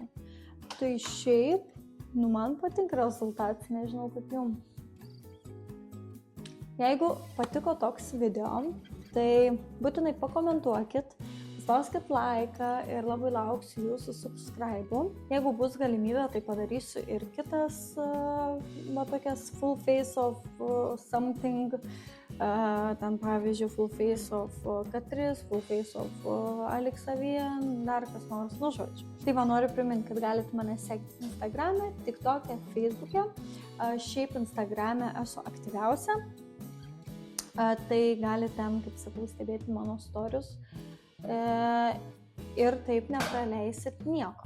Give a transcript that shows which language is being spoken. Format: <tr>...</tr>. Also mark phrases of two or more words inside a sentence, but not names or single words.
<lt>Tai šiaip, man patinka rezultatas, nežinau kaip jums. Jeigu patiko toks video, tai būtinai pakomentuokit, spauskit laiką ir labai lauksiu jūsų subscribe'ų. Jeigu bus galimybė, tai padarysiu ir kitas tokias</lt> <en>full face of something,</en> <lt>ten pavyzdžiui</lt> <en>full face of Catrice, full face of Alex Avien,</en> <lt>dar kas nors, žodžiu. Tai noriu priminti, kad galite mane sekti Instagram'e, TikTok'e, Facebook'e. Šiaip Instagram'e esu aktyviausia. Tai galite ten, kaip sakau, stebėti mano stories. Ir taip nepraleisit nieko.</lt>